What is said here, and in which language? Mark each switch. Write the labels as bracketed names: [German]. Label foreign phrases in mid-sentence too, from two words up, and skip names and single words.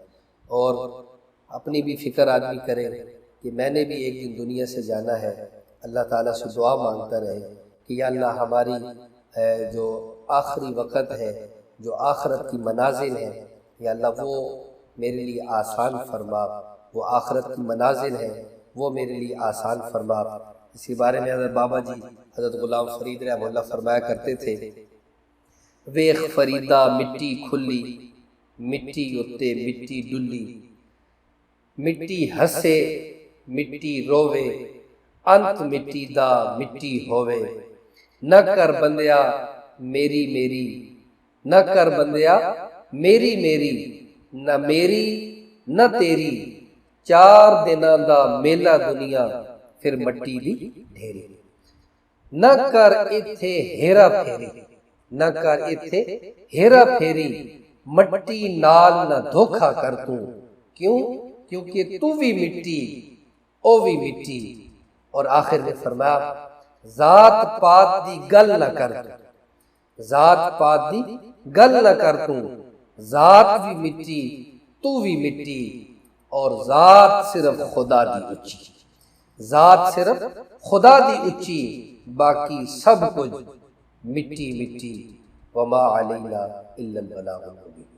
[Urdu] اور اپنی بھی فکر آدمی کرے کہ میں نے بھی ایک دن دنیا سے جانا ہے، اللہ تعالیٰ سے دعا مانگتا رہے کہ یا اللہ ہماری جو آخری وقت ہے، جو آخرت کی منازل ہیں، یا اللہ وہ میرے لیے آسان فرما، وہ آخرت کی منازل ہیں وہ میرے لیے آسان فرما۔ اس کے بارے میں حضرت بابا جی حضرت غلام فرید رحمہ اللہ فرمایا کرتے تھے، [Punjabi] ویخ فریدہ مٹی کھلی مٹی اتے مٹی ڈلی، مٹی ہسے مٹی رووے، انت مٹی دا مٹی ہووے، نہ کر بندیا میری میری، نہ کر بندیا میری میری، نہ میری نہ تیری، چار دناں دا میلہ دنیا پھر مٹی دی ڈھیری، نہ کر ایتھے ہیرا پھیری، نہ کر ایتھے ہیرا پھیری، مٹی نال نہ دھوکھا کر تو، کیوں؟ کیونکہ تو بھی مٹی او بھی مٹی۔ [Urdu] اور آخر میں فرمایا [Punjabi] ذات پات دی گل نہ کر تو، ذات پات دی گل نہ کر تو، ذات بھی مٹی تو بھی مٹی، اور ذات صرف خدا دی اچھی، ذات صرف خدا دی اچھی، باقی سب کچھ مٹی مٹی، [Arabic] وما علینا الا البلاغ المبین۔